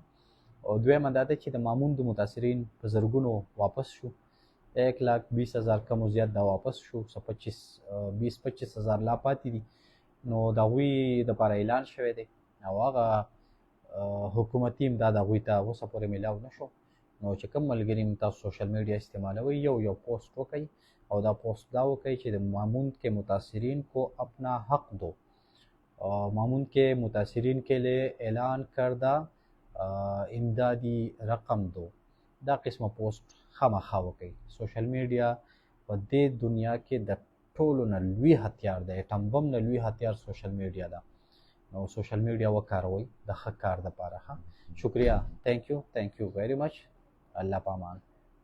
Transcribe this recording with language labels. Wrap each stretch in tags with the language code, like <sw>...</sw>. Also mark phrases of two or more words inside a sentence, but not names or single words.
<ps>او دویمه دا ده چې د مامون د متاثرین په زرګونو واپس شو، 1,20,000 کم و زیات دا واپس شو، 20-25,000 لا پاتې دي. نو د هغوی دپاره اعلان شوی دی او هغه حکومتي امداد هغوی ته اوسه پورې میلاو نه شو. نو چې کوم ملګري تاسو</ps> <en>social media</en> <ps>استعمالوئ، یو پوسټ وکئ او دا پوسټ دا وکئ چې د</ps> <ur>مامون کے متاثرین کو اپنا حق دو، مامون کے متاثرین کے لیے اعلان کرده امدادي رقم دو.</ur> <ps>دا قسمه پوسټ خامخا وکئ.</ps> <en>social media</en> <ps>په دې دنیا کې د ټولو نه لوی هتیار دی،</ps> <en>atom bomb</en> <ps>نه لوی هتیار</ps> <en>social media</en> <ps>ده. نو</ps> <en>social media</en> <ps>وکاروئ د ښه کار دپاره. ښه، شکریه.</ps> <en>thank you very much.</en> <ps>الله پامان.</ps>